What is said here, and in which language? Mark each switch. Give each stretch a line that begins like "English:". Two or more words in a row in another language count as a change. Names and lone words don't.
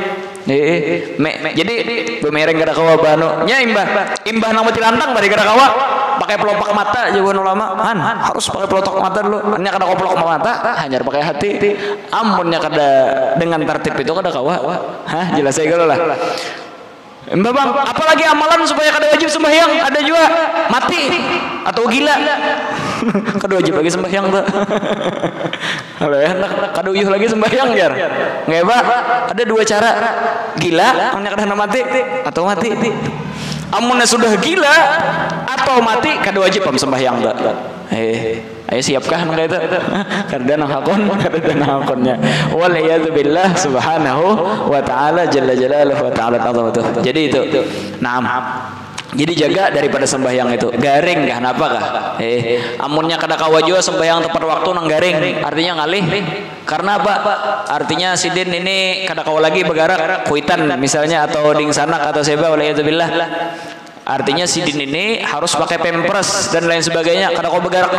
Banjar: jadi bemereng kada kawa bano nya imbah nang bati lantang bari kada kawa pakai pelopak mata jawaban ulama harus pakai pelopak mata dulu nya kada kawa pelopak mata hanyar pakai hati amunnya kada dengan tertib itu kada kawa jelas saya kalau lah Mbak bang, apalagi amalan supaya kada wajib sembahyang ada juga mati atau gila kada wajib lagi sembahyang tuh kalau enak kada uyuh lagi sembahyang jar nggak pak ada dua cara gila hanya kada mati atau mati amunnya sudah gila atau mati kada wajib sembahyang tuh ayo siapkah nang itu kada nang hakon kada nang hakonnya
Arabic: والعياذ بالله سبحانه وتعالى جل جلاله وتعالى عظمته
Banjar: jadi itu naam jadi jaga daripada sembahyang itu garing kah napa kah amunnya kada kawa jua sembahyang tepat waktu nang garing artinya ngalih karena apa artinya sidin ini kada kawa lagi begarak kuitan misalnya atau ding sanak atau seba
Arabic: والعياذ بالله
Banjar: artinya sidin ini harus pakai pampers dan lain sebagainya kada kau bergerak